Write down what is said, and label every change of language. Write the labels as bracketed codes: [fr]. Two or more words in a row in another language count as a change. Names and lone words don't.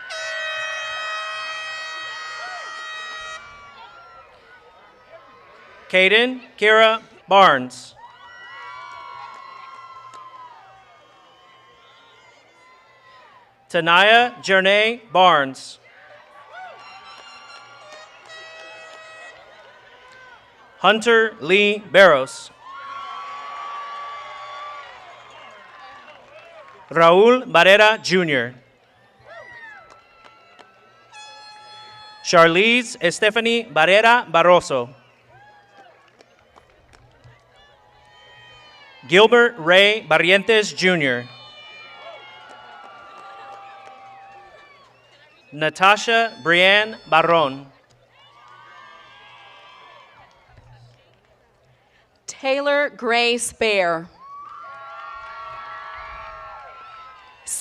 [en] Caden Kira Barnes. Tanaya Jernay Barnes. Hunter Lee Barros. Raul Barrera Jr. Charlize Stephanie Barrera Barroso. Gilbert Ray Barrientos Jr. Natasha Brianne Barron. Taylor Gray Spare.